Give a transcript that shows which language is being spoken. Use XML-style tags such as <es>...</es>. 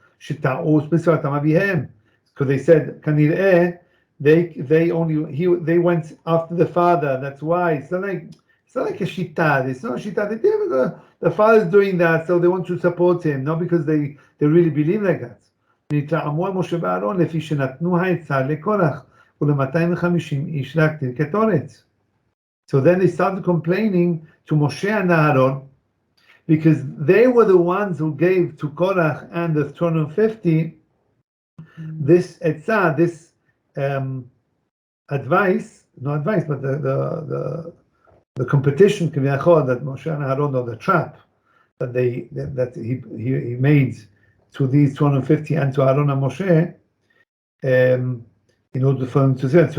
<he>שטעו בסביבתם אביהם.</he> <en>Because they said, כנראה, they went after the father. That's why it's not like a shlita. It's not a shlita. The father's doing that, so they want to support him, not because they really believe like that.</en> <he>נתרעמו על משה ואהרון לפי שנתנו העצה לקורח ול-250 איש להקטיר קטורת.</he> <en>So then they started complaining to Moshe and Aaron because they were the ones who gave to Korach and the 250 this etzah, this advice, not advice, but the competition that Moshe and Aaron, or the trap that he made to these 250 and to Aaron and Moshe, in order for them to say it.</en>